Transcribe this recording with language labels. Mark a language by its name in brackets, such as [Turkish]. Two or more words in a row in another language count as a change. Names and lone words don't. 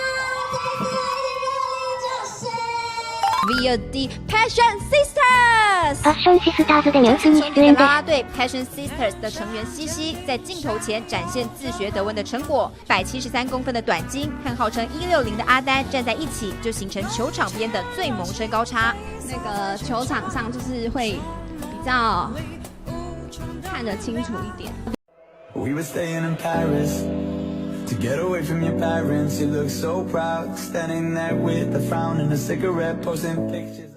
[English] Via the Passion Sisters。 [Japanese] ファッションシスターズでニュースに出演です。 [Chinese] 啦啦队 Passion Sisters 的成员西西在镜头前展现自学德文的成果，173公分的短筋和号称160的阿丹站在一起，就形成球场边的最萌身高差。那个球场上就是会比较看得清楚一点。 [English] We were staying in Paris to get away from your parents. You look so proud, standing there with a frown and a cigarette, posting pictures.